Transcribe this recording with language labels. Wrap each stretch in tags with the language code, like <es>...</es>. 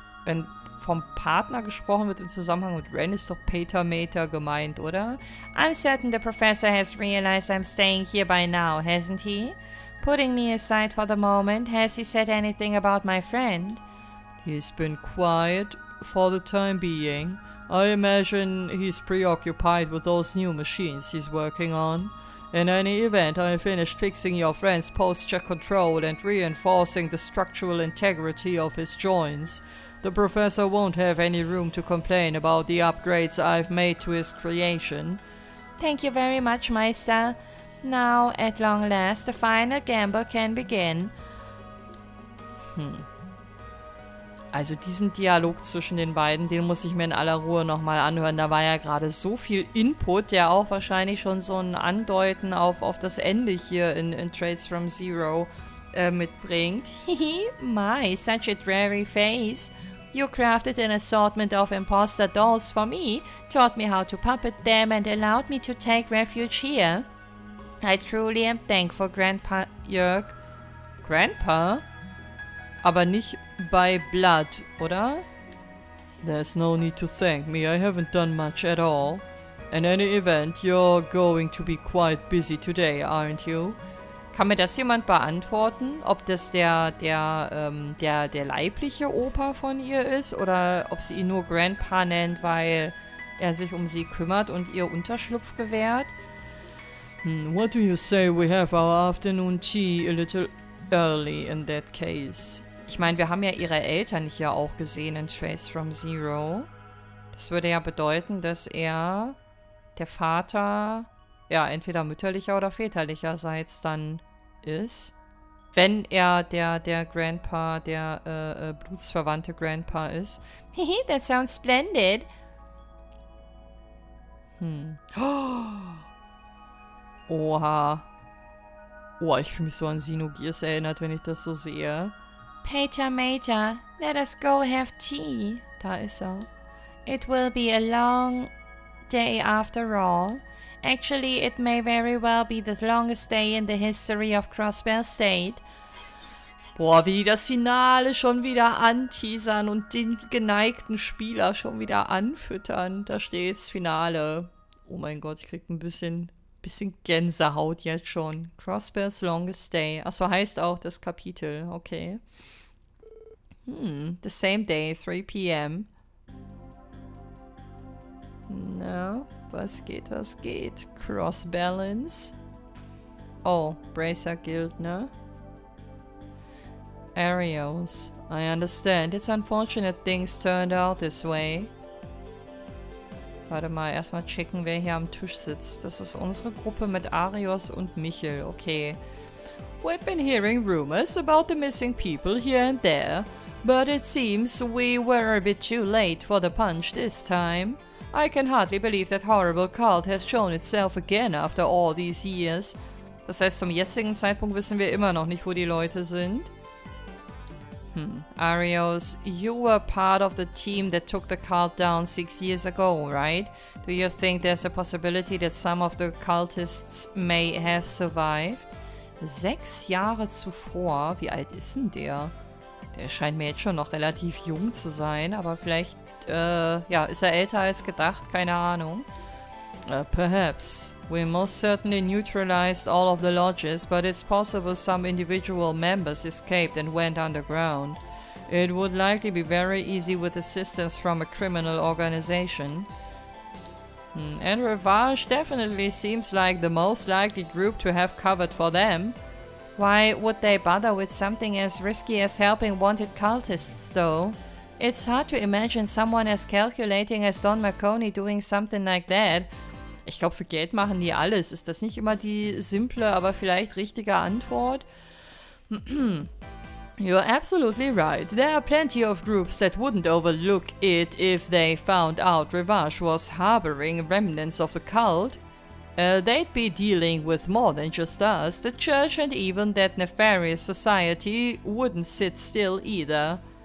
<de>Wenn vom Partner gesprochen wird im Zusammenhang mit Renne, ist doch Peter gemeint, oder?</de> <en>I'm certain the professor has realized I'm staying here by now, hasn't he? Putting me aside for the moment, has he said anything about my friend? He's been quiet for the time being. I imagine he's preoccupied with those new machines he's working on. In any event, I finished fixing your friend's posture control and reinforcing the structural integrity of his joints. The professor won't have any room to complain about the upgrades I've made to his creation. Thank you very much, Meister. Now, at long last, the final gamble can begin.</en> <de>Also diesen Dialog zwischen den beiden, den muss ich mir in aller Ruhe nochmal anhören. Da war ja gerade so viel Input, der auch wahrscheinlich schon so ein Andeuten auf das Ende hier in Traits from Zero mitbringt.</de> <en>Hihi, my, such a dreary face. You crafted an assortment of imposter dolls for me, taught me how to puppet them and allowed me to take refuge here. I truly am thankful, Grandpa Jörg. Grandpa?</en> <de>Aber nicht bei Blood, oder?</de> <en>There's no need to thank me, I haven't done much at all. In any event, you're going to be quite busy today, aren't you?</en> <de>Kann mir das jemand beantworten? Ob das der leibliche Opa von ihr ist oder ob sie ihn nur Grandpa nennt, weil er sich um sie kümmert und ihr Unterschlupf gewährt?</de> <en>What do you say we have our afternoon tea a little early in that case?</en> <de>Ich meine, wir haben ja ihre Eltern hier auch gesehen in Trace from Zero. Das würde ja bedeuten, dass er, der Vater, ja, entweder mütterlicher oder väterlicherseits dann ist. Wenn er der Grandpa, der blutsverwandte Grandpa ist.</de> <en>Hihi, that sounds splendid. Oha.</en> <de>Oh, ich fühle mich so an Xenogears erinnert, wenn ich das so sehe.</de> <en>Peter, let us go have tea.</en> <de>Da ist er.</de> <en>It will be a long day after all. Actually, it may very well be the longest day in the history of Crossbell State.</en> <de>Boah, wie die das Finale schon wieder anteasern und den geneigten Spieler schon wieder anfüttern. Da steht's, Finale. Oh mein Gott, ich krieg ein bisschen Gänsehaut jetzt schon.</de> <en>Crossbell's Longest Day.</en> <de>Achso, heißt auch das Kapitel.</de> <en>Okay. The same day, 3 p.m.</en> <de>Na, was geht? Cross Balance. Oh, Bracer Guild, ne?</de> <en>Arios. I understand. It's unfortunate things turned out this way.</en> <de>Warte mal, erstmal checken, wer hier am Tisch sitzt. Das ist unsere Gruppe mit Arios und Michel. Okay.</de> <en>We've been hearing rumors about the missing people here and there, but it seems we were a bit too late for the punch this time. I can hardly believe that horrible cult has shown itself again after all these years.</en> <de>Das heißt, zum jetzigen Zeitpunkt wissen wir immer noch nicht, wo die Leute sind.</de> <en>Arios, you were part of the team that took the cult down 6 years ago, right? Do you think there's a possibility that some of the cultists may have survived?</en> <de>6 Jahre zuvor? Wie alt ist denn der? Der scheint mir jetzt schon noch relativ jung zu sein, aber vielleicht, ja, ist er älter als gedacht? Keine Ahnung.</de> <en>Perhaps. We most certainly neutralized all of the lodges, but it's possible some individual members escaped and went underground. It would likely be very easy with assistance from a criminal organization. And Revage definitely seems like the most likely group to have covered for them. Why would they bother with something as risky as helping wanted cultists, though? It's hard to imagine someone as calculating as Don Marconi doing something like that.</en> <de>Ich glaube, für Geld machen die alles. Ist das nicht immer die simple, aber vielleicht richtige Antwort?</de> <en>You're absolutely right. There are plenty of groups that wouldn't overlook it if they found out Revage was harboring remnants of the cult. They'd be dealing with more than just us. The church and even that nefarious society wouldn't sit still either.</en>